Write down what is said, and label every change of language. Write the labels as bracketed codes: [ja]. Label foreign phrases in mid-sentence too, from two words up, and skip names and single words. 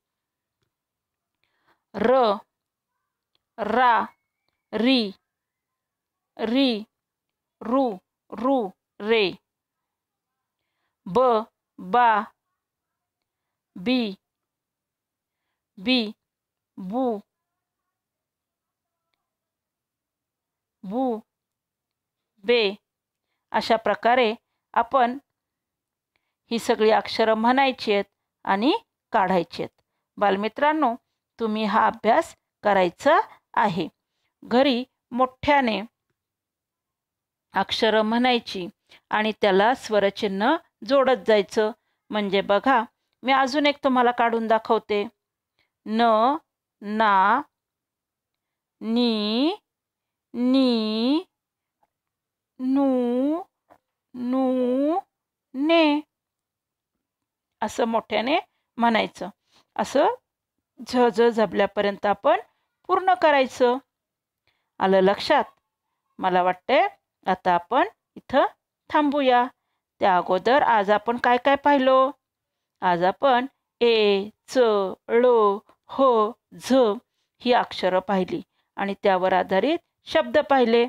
[mr] र, रा, री, री, रू, रू, रे. ब, बा, बी, बी, बू, बू, बे. अशा प्रकारे आपण ही सगळी अक्षरं म्हणायची आहेत आणि काढायची आहेत. बालमित्रांनो, तुम्ही हा अभ्यास करायचा आहे. घरी मोठ्याने अक्षरं म्हणायची आणि त्याला स्वरचिन्ह जोडत जायचं. म्हणजे बघा, मी अजून एक तुम्हाला काढून दाखवते. न, ना, नी, नी, नू, नू, ने. असं मोठ्याने म्हणायचं. असं झ झ झबल्यापर्यंत आपण पूर्ण करायचं. आलं लक्षात? मला वाटतंय आता आपण इथं थांबूया. त्या अगोदर आज आपण काय काय पाहिलो? आज आपण ए, च, ळ, ह, झ ही अक्षरं पाहिली आणि त्यावर आधारित शब्द पाहिले.